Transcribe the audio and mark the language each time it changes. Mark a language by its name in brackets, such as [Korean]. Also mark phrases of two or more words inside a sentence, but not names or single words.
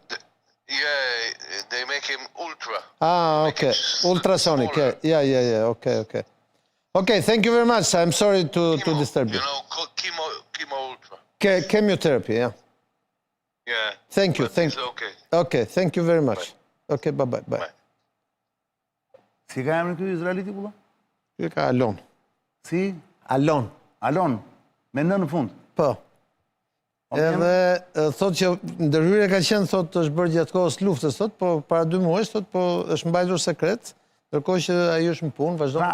[English] They make him ultra. Okay. Ultrasonic, yeah. Okay. Okay, thank you very much. I'm sorry to disturb you. You know, chemo ultra. Chemotherapy, yeah. Yeah. Thank you. It's okay. Okay, thank you very much. Okay, bye. [Albanian] Si ka emrin ky izraeliti pulla? Ky ka Alon. Si? Alon. Alon. Me në fund. Po. Edhe thot që ndërhyrja ka qenë, thot, është bërë gjatë kohës luftës, thot, po para 2 muajsh, thot, po është mbajtur sekret, ndërkohë që ai është në punë, vazhdon.